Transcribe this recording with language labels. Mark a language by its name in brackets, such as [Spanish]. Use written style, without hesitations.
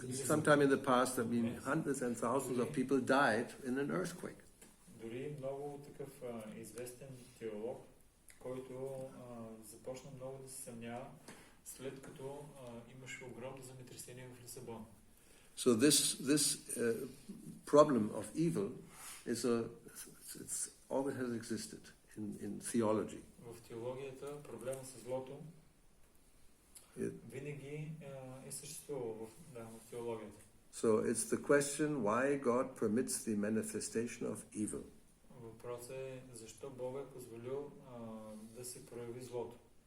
[English] Sometime in the past, hundreds and thousands of people died in an earthquake. [Bulgarian] Дори много такъв известен теолог, който започна много да се съмнява, след като имаше огромно земетресение в Лисабон. [English] So this problem of evil it's always has existed in theology. [Bulgarian] В теологията проблема с злото винаги е съществувал в теологията. [English] So it's the question why God permits the manifestation of evil. [Bulgarian] Въпросът е защо Бог е позволил да се прояви злото.